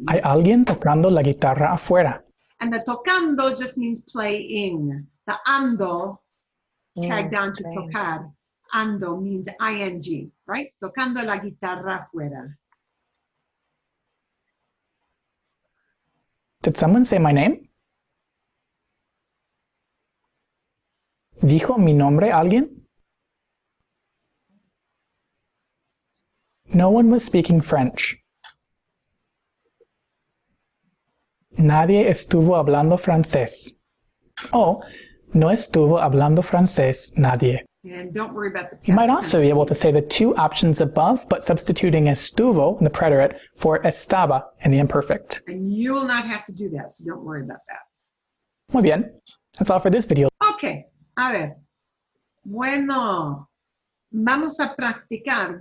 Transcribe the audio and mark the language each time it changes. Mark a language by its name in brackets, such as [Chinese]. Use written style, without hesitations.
[Spanish] Hay alguien tocando la guitarra afuera. [English] And the tocando just means playing. The ando tagged down to tocar. Ando means ing, right? [Spanish] Tocando la guitarra afuera. [English] Did someone say my name? [Spanish] ¿Dijo mi nombre alguien? [English] No one was speaking French. [Spanish] Nadie estuvo hablando francés. O no estuvo hablando francés nadie. [English] And don't worry about the past You might also tense, be able to please. say the two options above, but substituting estuvo in the preterite for estaba in the imperfect. And you will not have to do that, so don't worry about that. [Spanish] Muy bien. [English] That's all for this video. [Spanish] Okay, a ver. Bueno, vamos a practicar.